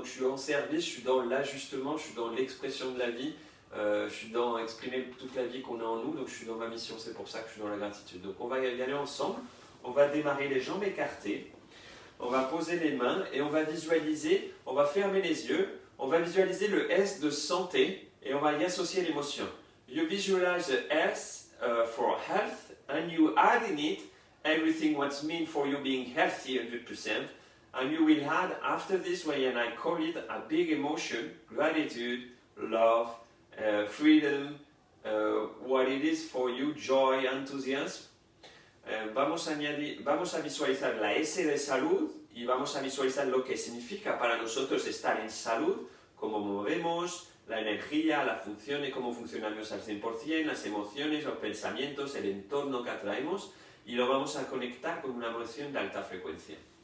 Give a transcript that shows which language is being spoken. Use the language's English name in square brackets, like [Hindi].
[French] Donc je suis en service, je suis dans l'ajustement, je suis dans l'expression de la vie, je suis dans exprimer toute la vie qu'on a en nous, donc je suis dans ma mission, c'est pour ça que je suis dans la gratitude. Donc on va y aller ensemble, on va démarrer les jambes écartées, on va poser les mains et on va visualiser, on va fermer les yeux, on va visualiser le S de santé et on va y associer l'émotion. [English] You visualize the S for health and you add in it everything what's mean for you being healthy 100%. And you will add after this way, and I call it a big emotion, gratitude, love, freedom, what it is for you, joy, enthusiasm. [Spanish] Vamos a visualizar la S de salud y vamos a visualizar lo que significa para nosotros estar en salud, cómo movemos, la energía, las funciones, cómo funcionamos al 100%, las emociones, los pensamientos, el entorno que atraemos, y lo vamos a conectar con una emoción de alta frecuencia.